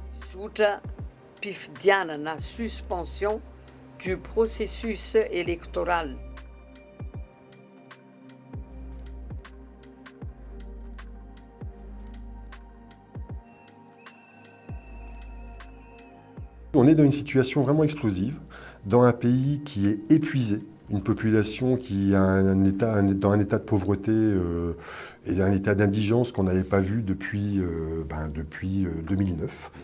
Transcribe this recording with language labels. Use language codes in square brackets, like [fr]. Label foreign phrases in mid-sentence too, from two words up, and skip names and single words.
[pt] ajuda PIF-Diana na suspensão do processo eleitoral. [fr] On est dans une situation vraiment explosive, dans un pays qui est épuisé, une population qui a dans un état de pauvreté et un état d'indigence qu'on n'avait pas vu depuis 2009.